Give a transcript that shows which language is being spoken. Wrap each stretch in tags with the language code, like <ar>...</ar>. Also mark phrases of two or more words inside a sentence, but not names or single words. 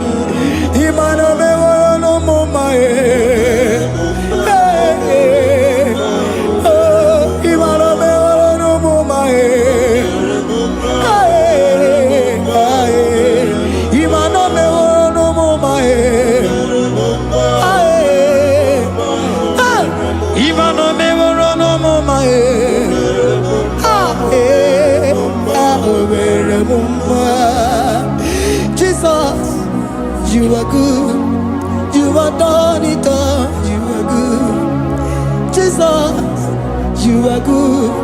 <ee>Imano me wolo no mama oh, imano me wolo no mama imano me wolo no mama imano me wolo no mama</ee> <en>Jesus, you are good. You are done it all. You are good. Jesus, you are good.</en>